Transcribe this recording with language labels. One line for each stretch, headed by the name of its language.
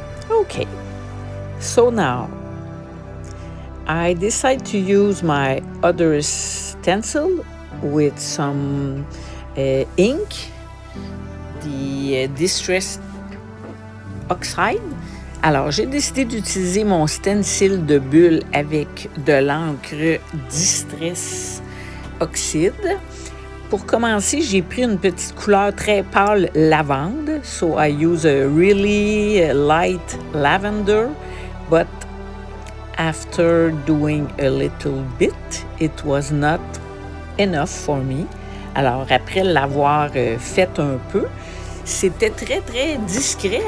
English: Okay, so now I decide to use my other stencil with some ink, the Distress Oxide.
French: Alors, j'ai décidé d'utiliser mon stencil de bulle avec de l'encre Distress Oxide. Pour commencer, j'ai pris une petite couleur très pâle lavande.
English: So I use a really light lavender, but after doing a little bit, it was not enough for me.
French: Alors, après l'avoir fait un peu, c'était très, très discret.